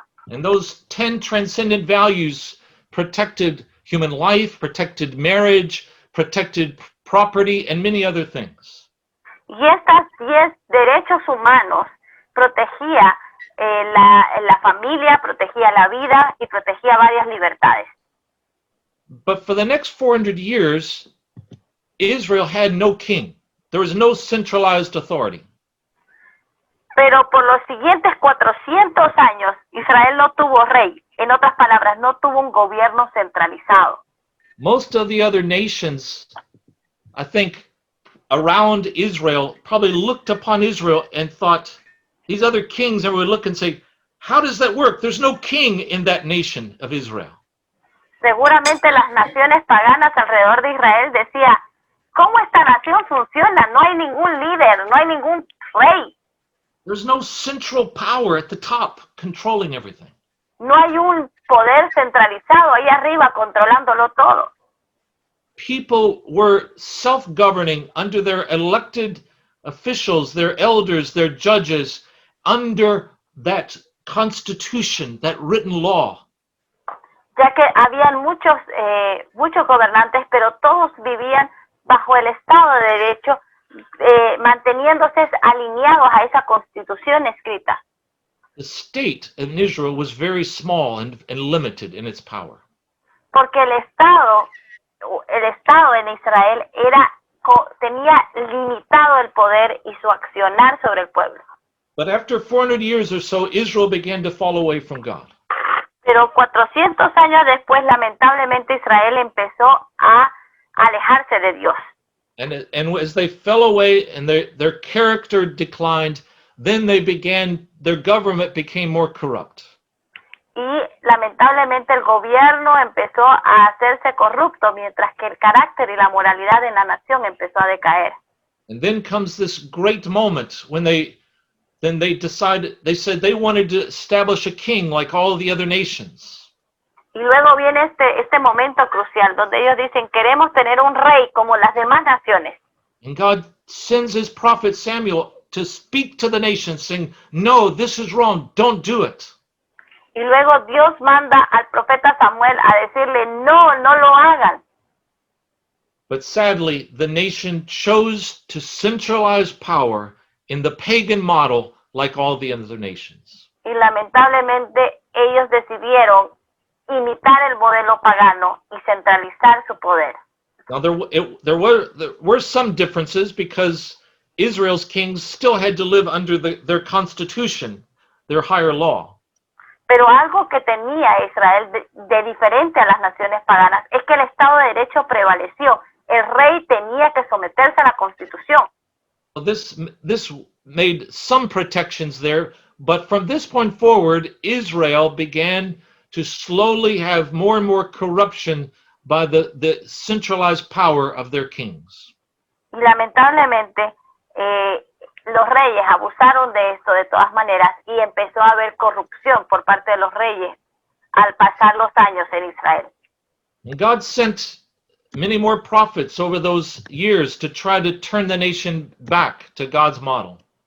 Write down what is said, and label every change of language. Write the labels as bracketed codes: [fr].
[en] And those 10 transcendent values protected human life, protected marriage, protected property, and many other things. [es] Y estas 10 derechos humanos protegía la familia, protegía la vida y protegía varias libertades. [en] But for the next 400 years, Israel had no king. There was no centralized authority. [es] Pero por los siguientes 400 años, Israel no tuvo rey. En otras palabras, no tuvo un gobierno centralizado. [en] Most of the other nations, I think, around Israel probably looked upon Israel and thought, these other kings, and would look and say, how does that work? There's no king in that nation of Israel. [es] Seguramente las naciones paganas alrededor de Israel decían, ¿cómo esta nación funciona? No hay ningún líder, no hay ningún rey. [en] There's no central power at the top controlling everything. [es] No hay un poder centralizado ahí arriba controlándolo todo. [en] People were self-governing under their elected officials, their elders, their judges, under that constitution, that written law. [es] Ya que habían muchos gobernantes, pero todos vivían bajo el Estado de Derecho, manteniéndose alineados a esa constitución escrita. [en] The state in Israel was very small and limited in its power. [es] Porque el Estado en Israel tenía limitado el poder y su accionar sobre el pueblo. [en] But after 400 years or so, Israel began to fall away from God. [es] Pero 400 años después, lamentablemente, Israel empezó a alejarse de Dios. [en] And as they fell away and their character declined, then their government became more corrupt. [es] Y lamentablemente el gobierno empezó a hacerse corrupto, mientras que el carácter y la moralidad de la nación empezó a decaer. [en] And then comes this great moment when they said they wanted to establish a king like all the other nations. [es] Y luego viene este momento crucial donde ellos dicen, queremos tener un rey como las demás naciones. [en] And God sends his prophet Samuel to speak to the nations saying, no, this is wrong, don't do it. [es] Y luego Dios manda al profeta Samuel a decirle, no, no lo hagan. [en] But sadly, the nation chose to centralize power in the pagan model like all the other nations. [es] Y lamentablemente ellos decidieron imitar el modelo pagano y centralizar su poder. [en] Now there were some differences because Israel's kings still had to live under their constitution, their higher law. [es] Pero algo que tenía Israel de diferente a las naciones paganas es que el Estado de Derecho prevaleció. El rey tenía que someterse a la Constitución. [en] This made some protections there, but from this point forward, Israel began to slowly have more and more corruption by the centralized power of their kings. [es] Y lamentablemente, los reyes abusaron de esto de todas maneras y empezó a haber corrupción por parte de los reyes al pasar los años en Israel. [en] And God sent many more prophets over those years to try to turn the nation back to God's model.